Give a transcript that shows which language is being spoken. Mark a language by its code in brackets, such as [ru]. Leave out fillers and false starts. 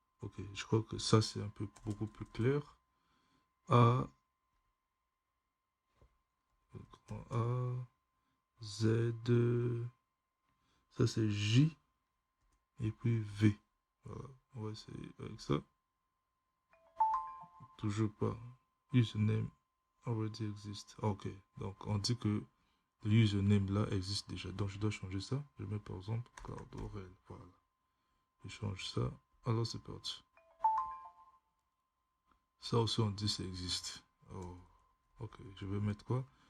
[fr] Ok, je crois que ça c'est un peu beaucoup plus clair. A, A, Z, ça c'est J et puis V. Voilà, on va essayer avec ça. Toujours pas. [en] Username already exist. [fr] Ok, donc on dit que le username là existe déjà. Donc je dois changer ça. Je mets par exemple Cardorel. Voilà. Je change ça. Alors c'est parti. Ça aussi on dit ça existe. Oh. Ok, je vais mettre quoi?